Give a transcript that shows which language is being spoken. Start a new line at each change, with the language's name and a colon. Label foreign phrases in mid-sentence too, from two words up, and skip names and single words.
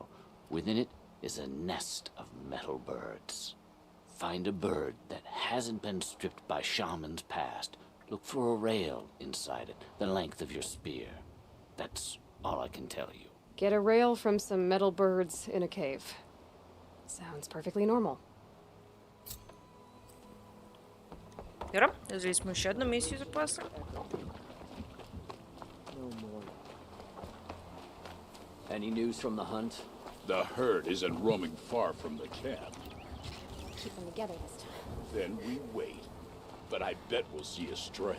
English: Within it is a nest of metal birds. Find a bird that hasn't been stripped by shamans past. Look for a rail inside it, the length of your spear. That's all I can tell you. Get a rail from some metal birds in a cave. Sounds perfectly normal.
Croatian: Dobro, uzeli smo još jednu misiju za posao.
English: No more. Any news from the hunt? The herd isn't roaming far from the camp. Keep them together this time. Then we wait. But I bet we'll see a stray.